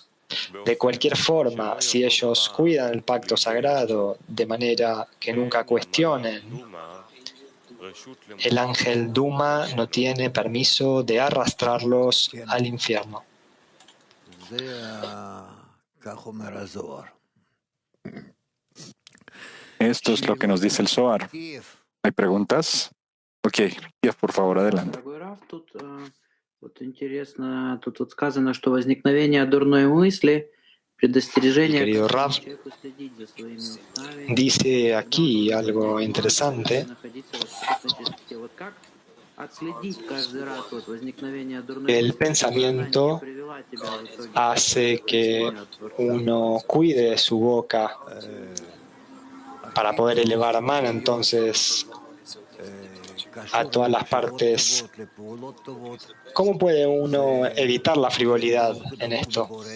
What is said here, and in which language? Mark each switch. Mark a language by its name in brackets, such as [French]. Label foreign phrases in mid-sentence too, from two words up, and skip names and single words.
[Spanish] De cualquier forma, si ellos cuidan el pacto sagrado de manera que nunca cuestionen, el ángel Duma no tiene permiso de arrastrarlos al infierno. Esto es lo que nos dice el Zohar. ¿Hay preguntas? Ok, por favor, adelante. [Russian] Вот интересно, тут вот сказано, что возникновение дурной мысли, предостережение [Spanish] Querido Rav, [Russian] человеку следить за своими устами. [Spanish] dice aquí algo interesante. [Russian] Вот как отследить каждый раз вот возникновение дурной [Spanish] El [Russian] мысли, [Spanish] pensamiento [Russian] привела тебя в итоге [Spanish] hace que uno cuide su boca para poder elevar mano. Entonces, a todas las partes. ¿Cómo puede uno evitar la frivolidad en esto?